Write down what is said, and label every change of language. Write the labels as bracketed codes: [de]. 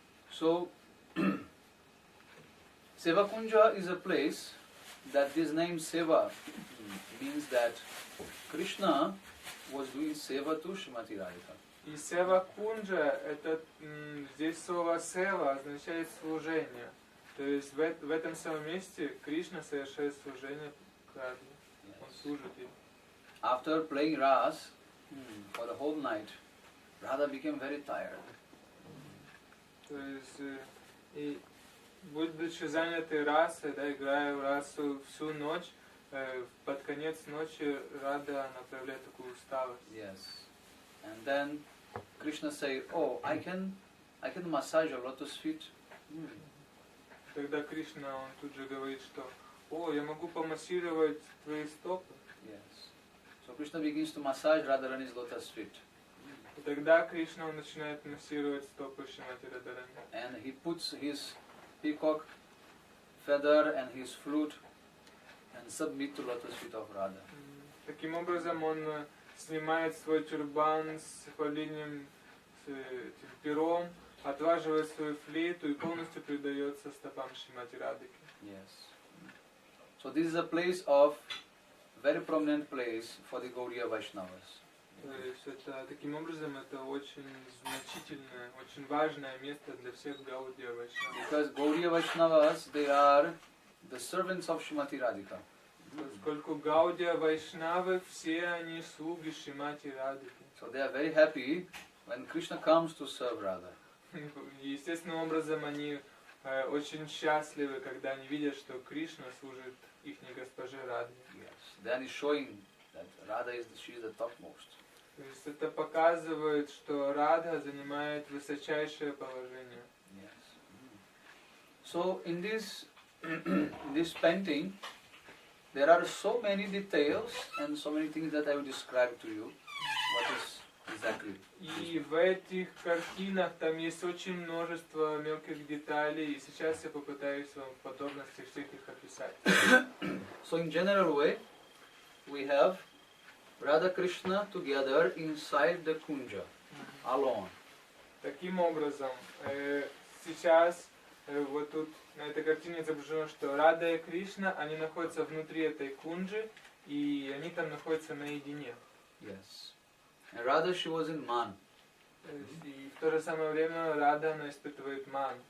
[en] So, Seva Kunja is a place that this name Seva means that Krishna was doing Seva to Srimati Radhika. [ru] И Сева Кунджа, это здесь слово Сева означает служение. То есть в этом самом месте Кришна совершает служение к Радхе. Он служит ей. [en] After playing Ras for the whole night, Radha became very tired. [ru] То есть, и будучи занятой расой, да, играя в расу всю ночь, под конец ночи Рада направляет такую усталость. [en] Yes. And then Krishna said, "Oh, I can massage your lotus feet." [ru] Тогда Кришна, он тут же говорит, что «О, я могу помассировать твои стопы». [en] Yes. So Krishna begins to massage Radharani's lotus feet. [ru] И тогда Кришна, он начинает массировать стопы Шримати Радхарани. [en] And he puts his peacock feather and his flute and submit to lotus feet of Radha. [ru] Таким образом, он снимает свой тюрбан с павлиним, с этим пером, отваживает свою флейту и полностью предается стопам Шримати Радхики. [en] Yes. So this is a place of very prominent place for the Gaudiya Vaishnavas. [ru] То есть это, таким образом, это очень значительное, очень важное место для всех Гаудия Вайшнавов. [en] Because Gaudiya Vaishnavas, they are the servants of Srimati Radhika. [ru] Поскольку Гаудия Вайшнавы, все они слуги Шримати Радхики. [en] So they are very happy when Krishna comes to serve Radha. [ru] Естественным образом, они очень счастливы, когда они видят, что Кришна служит их госпоже Радхе. [en] Yes. Then he's showing that Radha she is the topmost. [ru] То есть это показывает, что Радха занимает высочайшее положение. [en] Yes. So in this painting, there are so many details and so many things that I will describe to you. What is exactly? [ru] И в этих картинах там есть очень множество мелких деталей, и сейчас я попытаюсь вам в подробности всех их описать. [en] So in general way, we have Radha Krishna together inside the kunja, alone. [ru] Таким образом, сейчас вот тут на этой картине изображено, что Рада и Кришна, они находятся внутри этой кунджи, и они там находятся наедине. [en] Yes. And Radha, she was in Man. [ru] И в то же самое время Рада, она испытывает ман.